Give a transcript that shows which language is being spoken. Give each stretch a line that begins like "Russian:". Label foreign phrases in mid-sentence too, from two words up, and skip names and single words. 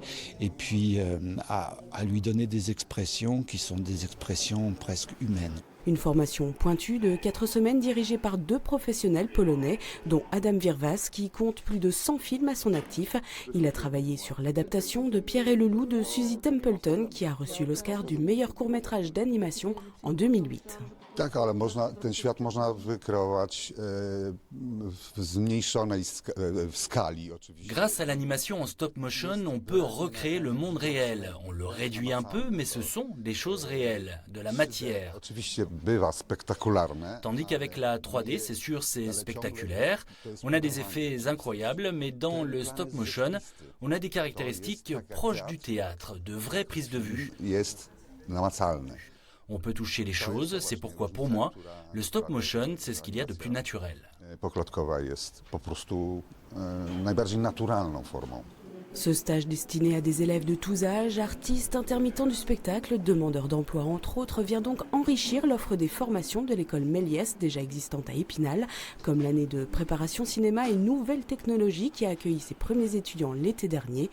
French: Et puis à lui donner des expressions qui sont des expressions presque humaines. Une formation pointue de 4 semaines dirigée par 2 professionnels polonais, dont Adam Wirwas, qui compte plus de 100 films à son actif. Il a travaillé sur l'adaptation de Pierre et le Loup de Suzy Templeton, qui a reçu l'Oscar du meilleur court-métrage d'animation en 2008.
Polish: Tak, ale ten świat można wykreować w zmniejszonej skali oczywiście.
French: Grâce à l'animation en stop motion, on peut recréer le monde réel. On le réduit un peu, mais ce sont des choses réelles, de la matière.
Polish: Oczywiście bywa spektakularne.
French: Tandis qu'avec la 3D, c'est sûr, c'est spectaculaire. On a des effets incroyables, mais dans le stop motion, on a des caractéristiques proches du théâtre, de vraies prises de vue.
Polish: Jest namacalne.
French: On peut toucher les choses, c'est pourquoi pour moi, le stop motion, c'est ce qu'il y a de plus naturel.
Polish: Poklotkowa jest po prostu najbardziej naturalną formą.
French: Ce stage destiné à des élèves de tous âges, artistes, intermittents du spectacle, demandeurs d'emploi entre autres, vient donc enrichir l'offre des formations de l'école Méliès déjà existante à Épinal, comme l'année de préparation cinéma et nouvelles technologies qui a accueilli ses premiers étudiants l'été dernier.